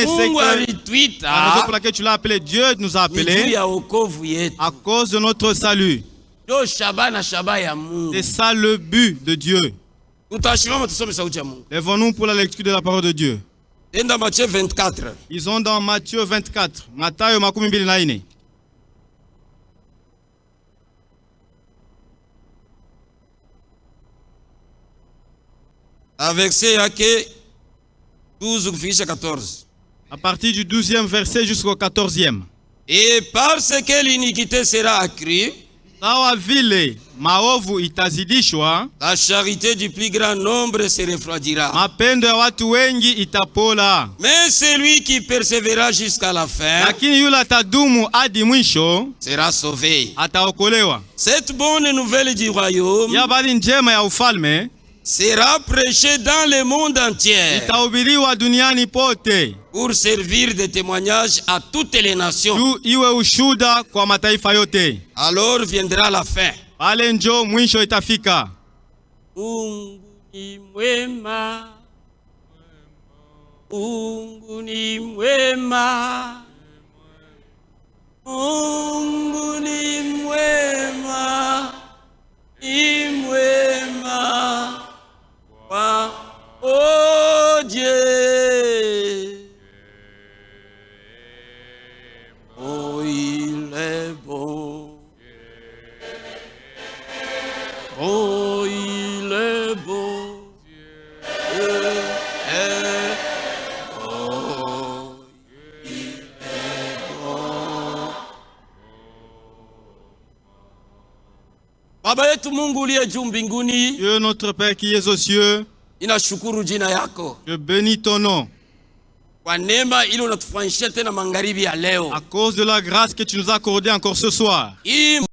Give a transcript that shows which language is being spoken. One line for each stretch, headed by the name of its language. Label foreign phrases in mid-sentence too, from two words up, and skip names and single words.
French: C'est la raison pour laquelle tu l'as appelé. Dieu nous a appelés à cause de notre salut. C'est ça le but de Dieu. Lèvons-nous pour la lecture de la parole de Dieu. Ils sont dans Matthieu 24.
Swahili: Matayo makumi mbili na ine.
French: À partir du 12e verset jusqu'au 14e. Et parce que l'iniquité sera accrue,
Swahili: sawa vile maovu itazidishwa,
French: la charité du plus grand nombre se refroidira.
Swahili: Mapendo ya watu wengi itapola.
French: Mais celui qui persévérera jusqu'à la fin,
Swahili: lakini yule atadumu hadi mwisho,
French: sera sauvé.
Swahili: Ataokolewa.
French: Cette bonne nouvelle du royaume,
Swahili: ya habari njema ya ufalme,
French: sera prêchée dans le monde entier,
Swahili: itahubiriwa duniani pote,
French: pour servir de témoignage à toutes les nations.
Swahili: tu iwe ushuda kwa mataifa yote.
French: Alors viendra la fin.
Swahili: Pale njo mwisho itafika. Mungu ni mwema, Mungu ni mwema, Mungu ni mwema, ni mwema,
French: oh Dieu, oh il est bon, oh il est bon, oh il est bon.
Swahili: Baba yetu Mungu uliye juu mbinguni,
French: Dieu notre Père qui es aux cieux,
Swahili: inashukuru jina yako.
French: je bénis ton nom.
Swahili: Kwa neema ile unatufanyishia tena magharibi ya leo.
French: À cause de la grâce que tu nous as accordée encore ce soir.
Swahili: Hii